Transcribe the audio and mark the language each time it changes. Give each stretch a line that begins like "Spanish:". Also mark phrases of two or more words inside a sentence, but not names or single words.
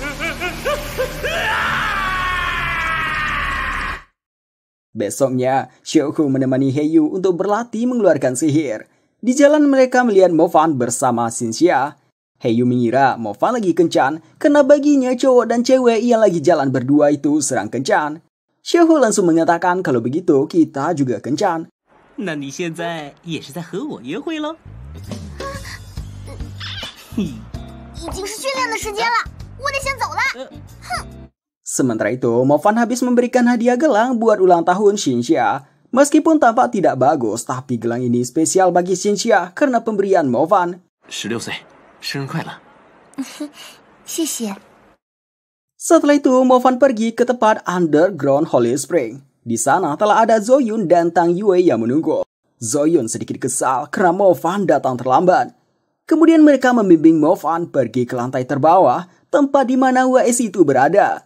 Indonesian: Besoknya, Xiaohu menemani Heyu untuk berlatih mengeluarkan sihir. Di jalan mereka melihat Mofan bersama Xinxia. Heyu mengira Mofan lagi kencan karena baginya cowok dan cewek yang lagi jalan berdua itu serang kencan. Xiaohu langsung mengatakan kalau begitu kita juga kencan.
Chinese: 那你现在也是在和我约会咯？已经是训练的时间了，我得先走了。
Indonesian: Sementara itu, Mofan habis memberikan hadiah gelang buat ulang tahun Xinxia. Meskipun tampak tidak bagus, tapi gelang ini spesial bagi Xinxia karena pemberian Mofan.
Chinese: 16 岁，生日快乐！谢谢。
Indonesian: Setelah itu, Mofan pergi ke tempat Underground Holy Spring. Di sana telah ada Zoyun dan Tang Yue yang menunggu. Zoyun sedikit kesal karena Mofan datang terlambat. Kemudian mereka membimbing Mofan pergi ke lantai terbawah, tempat di mana UAS itu berada.